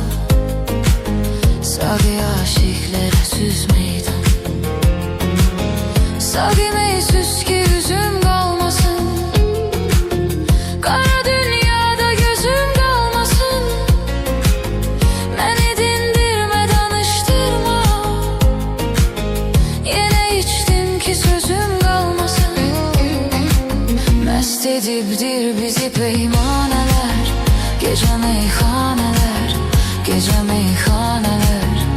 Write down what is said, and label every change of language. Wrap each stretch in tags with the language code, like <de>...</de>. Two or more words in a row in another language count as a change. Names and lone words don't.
<tr>Sağı aşıklara süz meydan, sağı meysüz ki yüzüm kalmasın. Kara dünyada gözüm kalmasın. Beni dindirme, danıştırma. Yine içtim ki sözüm kalmasın.</tr> <az>Məst edibdir bizi peymanələr, gecə meyxanələr, gecə meyxanələr.</az>